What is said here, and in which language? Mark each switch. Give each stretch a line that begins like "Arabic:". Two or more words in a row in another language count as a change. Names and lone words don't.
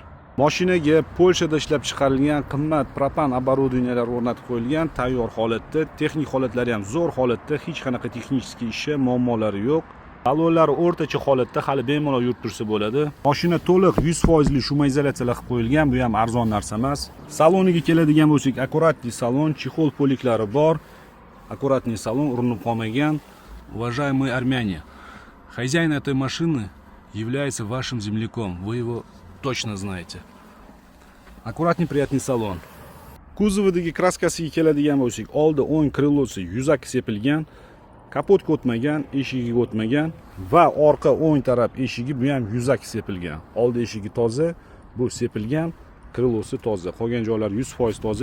Uzbek: Mashinaga Polshada ishlab chiqarilgan qimmat propan оборудованиялар o'rnatib qo'yilgan, tayyor holatda, texnik holatlari ham zo'r holatda, hech qanaqa texnik ishi, muammolari yo'q. Salonlari o'rtacha holatda, hali bemalol yurib tursa bo'ladi. Mashina to'liq 100% shuma izolyatsiyalar qilib qo'yilgan, bu ham arzon narsa emas. Saloniga keladigan bo'lsak, akkuratli salon, chexol poliklari bor.
Russian: Аккуратный салон,
Uzbek: urinib qolmagan.
Russian: Уважаемые армяне, хозяин этой машины является вашим земляком. Вы его точно знаете. Аккуратный, приятный салон.
Uzbek: Kuzovidagi kraskasiga keladigan bo'lsak, oldi o'ng krilosi yuzaki sepilgan, kapotga o'tmagan, eshigiga o'tmagan va orqa o'ng taraf eshigi bu ham yuzaki sepilgan. Oldi eshigi toza, bu sepilgan, krilosi toza. Qolgan joylari 100% toza.